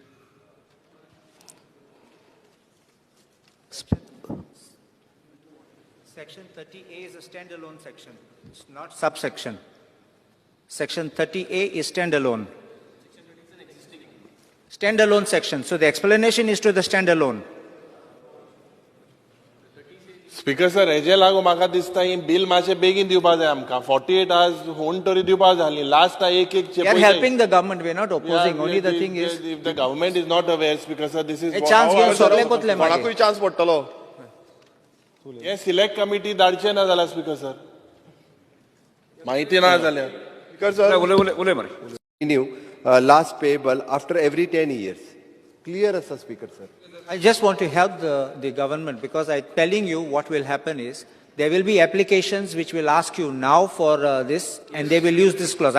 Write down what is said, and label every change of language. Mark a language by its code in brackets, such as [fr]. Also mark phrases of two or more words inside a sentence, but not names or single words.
[en] Section 30A is a standalone section. It's not subsection. Section 30A is standalone. Standalone section. So the explanation is to the standalone. speaker sir [kok] हेजे लागू म्हाका दिसता ही बिल मातशें बेगीन दिवपा जाय आमकां 48 hours होन तरी दिवपा जाय आसली लास्ट एक [en] We are helping the government. We are not opposing. Only the thing is, if the government is not aware speaker sir this is a chance [kok] घेवन सगळे कोतले मागीर. कोणाकूय चान्स पडटलो हे सिलेक्ट कमिटी धाडचे ना जाल्यार [en] speaker sir [kok] माहिती ना जाल्यार [en] Because sir, Ule mare. renew last payable after every 10 years. Clear as a speaker, sir. I just want to help the government because I'm telling you what will happen is there will be applications which will ask you now for this and they will use this clause.